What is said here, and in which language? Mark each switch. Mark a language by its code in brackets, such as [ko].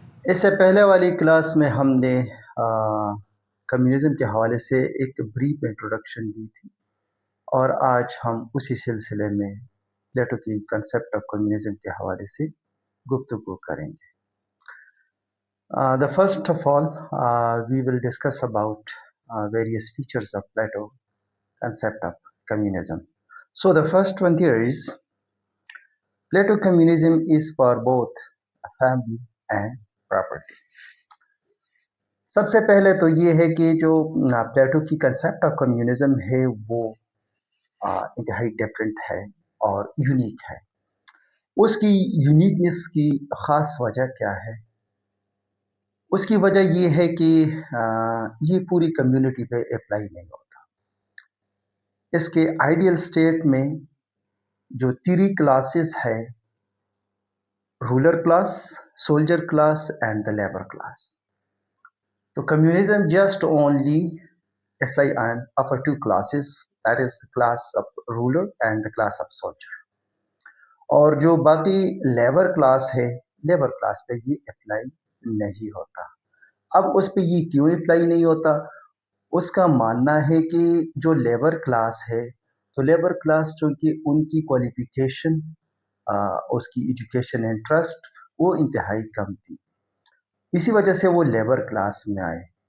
[ur] اس سے پہلے والی کلاس میں ہم نے کمیونزم کے حوالے سے ایک بریف انٹروڈکشن دی تھی اور آج ہم اسی سلسلے میں پلیٹو کی کنسیپٹ آف کمیونزم کے حوالے سے گفتگو کریں گے. [en] The first of all, we will discuss about various features of Plato concept of communism. So the first one here is Plato communism is for both family and property. [ur] سب سے پہلے تو یہ ہے کہ جو پلیٹو کی کنسیپٹ آف کمیونزم ہے وہ انتہائی ڈفرینٹ ہے اور یونیک ہے. اس کی یونیکنیس کی خاص وجہ کیا ہے؟ اس کی وجہ یہ ہے کہ یہ پوری کمیونٹی پہ اپلائی نہیں ہوتا. اس کے آئیڈیل اسٹیٹ میں جو 3 کلاسز ہے، [en] Ruler class, soldier class and the labour class. تو communism just only apply on upper 2 classes, that is the class of ruler and the class of soldier. [ur] اور جو باقی لیبر کلاس ہے، labour class پہ یہ apply نہیں ہوتا. اب اس پہ یہ کیوں اپلائی نہیں ہوتا؟ اس کا ماننا ہے کہ جو لیبر کلاس ہے، تو لیبر کلاس چونکہ ان کی کوالیفیکیشن، اس کی ایجوکیشن انٹرسٹ وہ انتہائی کم تھی، اسی وجہ سے وہ لیبر کلاس میں آئے.